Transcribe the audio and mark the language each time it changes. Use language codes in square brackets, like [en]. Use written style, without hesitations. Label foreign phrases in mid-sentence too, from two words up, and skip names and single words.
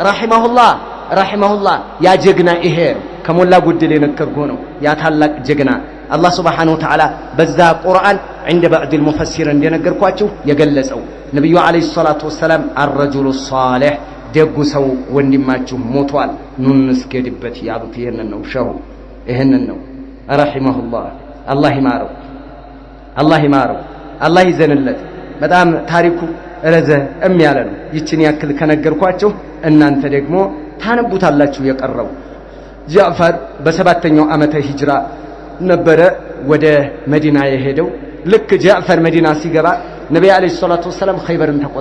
[am] ረሂመሁላህ ያ ጀግና ይሄ ከሞላ ጎደል የነገርኩህ ነው። ያ ታላቅ ጀግና አላህ [ar] سبحانه وتعالى [am] በዛ ቁርአን [ar] عند بعض المفسر [am] እንደነገርኳችሁ የገለጸው ነብዩ [ar] عليه صلاته وسلم الرجل الصالح [am] ደጉ ሰው ወንድማችሁ ሞቷል ኑን እስከድበት ያሉት ይሄንን ነው። ሸሁ ይሄንን ነው። ረሂመሁላህ አላህ ይማረው አላህ ይዘንለት። በጣም ታሪኩ ረዘም ያለ ነው። ይችን ያክል ከነገርኳችሁ እናንተ ደግሞ ታነቡታላችሁ። የቀረው ጃዕፈር በ7ኛው ዓመተ ሂጅራ ነበረ ወደ መዲና የሄደው። ልክ ጃዕፈር መዲና ሲገባ ነብዩ [ar] عليه صلاته وسلم [am] ኸይበርን